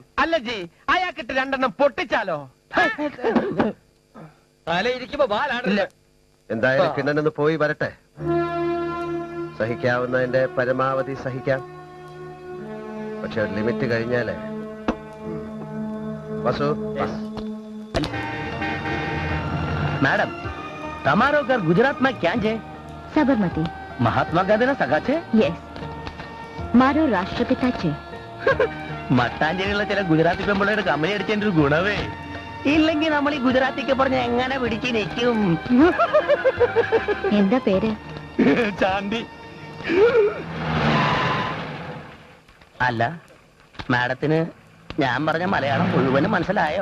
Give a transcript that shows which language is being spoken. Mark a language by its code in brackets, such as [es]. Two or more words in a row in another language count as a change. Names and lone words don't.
[ml] അല്ല ജി, അയാൾക്കിട്ട് രണ്ടെണ്ണം പൊട്ടിച്ചാലോ? തലയിരിക്കുമ്പോ ബാലാണില്ല. എന്തായാലും കിണ്ണനൊന്ന് പോയി വരട്ടെ. സഹിക്കാവുന്നതിന്റെ പരമാവധി സഹിക്കാം. പക്ഷെ ഒരു ലിമിറ്റ് കഴിഞ്ഞാലേ. വസു, [gu] मैडम, તમારો ઘર ગુજરાતમાં ક્યાં છે? સાબરમતી. મહાત્મા ગાંધીના સગા છે? യെസ്, મારો રાષ્ટ્રપિતા છે. [ml] മട്ടാഞ്ചേരിയുള്ള ചില ഗുജറാത്തി പെമ്പിള്ളേരുടെ കമ്പനി അടിച്ചതിന്റെ ഒരു ഗുണവേ. ഇല്ലെങ്കിൽ നമ്മൾ ഈ ഗുജറാത്തിക്ക് പറഞ്ഞ എങ്ങനെ പിടിച്ച് നിൽക്കും? എന്താ പേര്? ചാണ്ടി. അല്ല, മാഡത്തിന് ഞാൻ പറഞ്ഞ മലയാളം മുഴുവനും മനസ്സിലായോ?